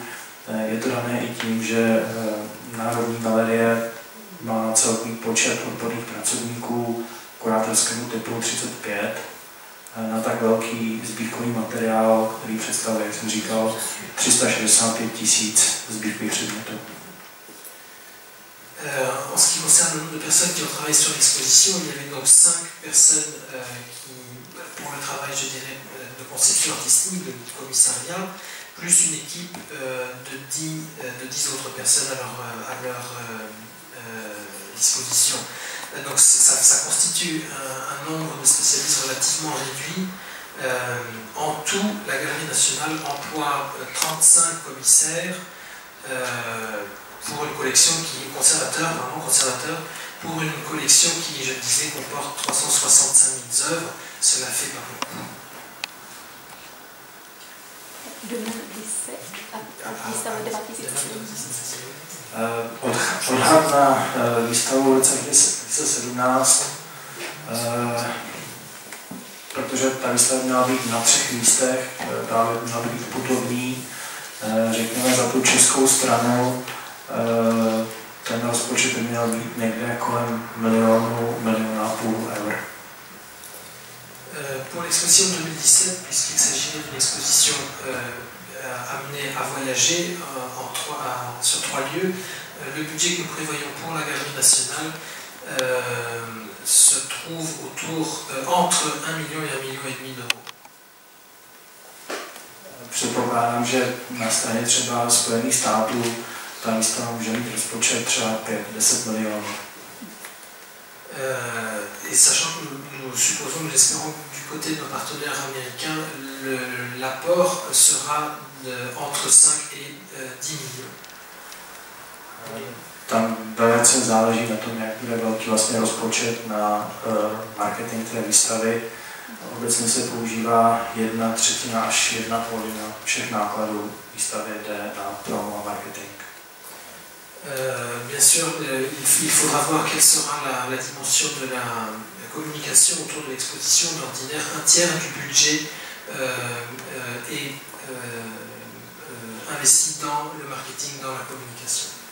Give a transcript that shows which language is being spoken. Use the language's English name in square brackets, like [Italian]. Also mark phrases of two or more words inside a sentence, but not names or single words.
[Czech] Je to dané i tím, že Národní galerie má celkový počet odborných pracovníků kurátorskému typu 35 na tak velký sbírkový materiál, který představuje, jak jsem říkal, 365 000 sbírkových předmětů. [French] En ce qui concerne le nombre de personnes qui ont travaillé sur l'exposition, il y avait donc 5 personnes pour le travail, je dirais, de conception artistique, de commissariat, plus une équipe de 10 autres personnes à leur disposition. Donc ça constitue un nombre de spécialistes relativement réduit. En tout, la Galerie nationale emploie 35 commissaires pour une collection qui est conservateur, pour une collection qui, je le disais, comporte 365 000 œuvres. Cela fait pas beaucoup. [Czech] 2017 a výstava 2017. Odhad na výstavu v roce 2017, protože ta výstava měla být na 3 místech, právě měla být putovní, řekněme za tu českou stranu, ten rozpočet by měl být někde kolem milionu a půl eur. [French] Pour l'exposition 2017, puisqu'il s'agit d'une exposition amenée à voyager sur 3 lieux, le budget que nous prévoyons pour la Galerie nationale se trouve entre 1 million et 1,5 million d'euros. [Czech] Předpokládám, že na straně třeba Spojených států ta výstava může mít rozpočet třeba 5-10 milionů. [French] Et sachant que nous supposons, nous espérons que du côté de nos partenaires américains, l'apport sera entre 5 et 10 millions. [Czech] Tam velice záleží na tom, jak bude velký vlastně rozpočet na marketing té výstavy. Obecně se používá 1/3 až 1/2 všech nákladů výstavy jde na promo a marketing. [French] Bien sûr, il faudra voir quelle sera la dimension de la communication autour de l'exposition. D'ordinaire, 1/3 du budget est investi dans le marketing, dans la communication.